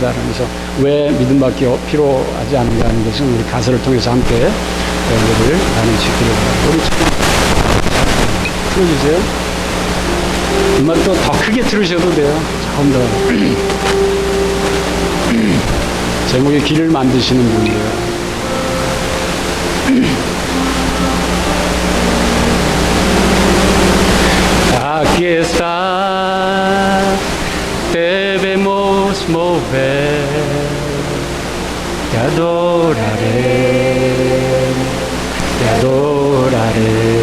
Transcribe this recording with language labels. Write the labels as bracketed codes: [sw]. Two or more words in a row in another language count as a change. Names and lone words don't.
[ko] 그러면서 왜 믿음밖에 필요하지 않는가 하는 것은 우리 가사를 통해서 함께 여러분들을 나누시기를 바랍니다. 우리 찬양 틀어주세요. 음악도 더 크게 들으셔도 돼요. 조금 더. 제목에 길을 만드시는 분이에요. [es] Aquí está, debemos mover, te adoraré, te adoraré.